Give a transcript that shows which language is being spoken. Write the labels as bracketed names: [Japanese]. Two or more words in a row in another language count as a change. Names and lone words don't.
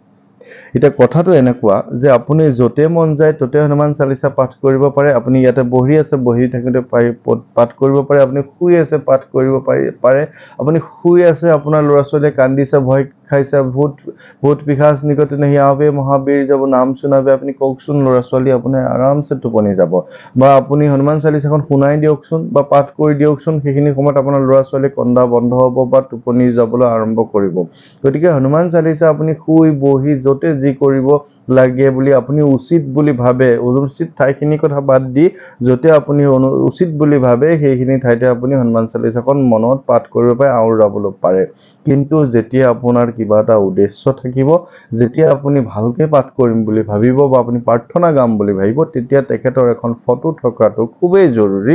[Assamese] এটা কথাটো এনেকুৱা যে আপুনি যতে মন যায় ততে হনুমান চালিসা পাঠ কৰিব পাৰে আপুনি ইয়াতে বহি আছে বহি থাকোতে পাঠ কৰিব পাৰে আপুনি শুই আছে পাঠ কৰিব পাৰে আপুনি শুই আছে আপোনাৰ ল'ৰা ছোৱালীয়ে কান্দিছে ভয় খাইছে [Hindi] भूत पिशाच निकट नहीं आवे महावीर जब नाम सुनावे [Assamese] আপুনি কওকচোন ল'ৰা ছোৱালী আপুনি আৰামছে টোপনি যাব বা আপুনি হনুমান চালিসাখন শুনাই দিয়কচোন বা পাঠ কৰি দিয়কচোন সেইখিনি সময়ত আপোনাৰ ল'ৰা ছোৱালী কন্দা বন্ধ হ'ব বা টোপনি যাবলৈ আৰম্ভ কৰিব গতিকে হনুমান চালিসা আপুনি শুই বহি যতে যি কৰিব লাগে বুলি আপুনি উচিত বুলি ভাবে উচিত ঠাইখিনি কথা বাদ দি যতে আপুনি উচিত বুলি ভাবে সেইখিনি ঠাইতে আপুনি হনুমান চালিসাখন মনত পাঠ কৰিব পাৰে আওৰাবলৈ পাৰে কিন্তু যেতিয়া আপোনাৰ কিবা এটা উদ্দেশ্য থাকিব যেতিয়া আপুনি ভালকে পাঠ কৰিম বুলি ভাবিব বা আপুনি প্ৰাৰ্থনা গাম বুলি ভাবিব তেতিয়া তেখেতৰ এখন ফটো থকাটো খুবেই জৰুৰী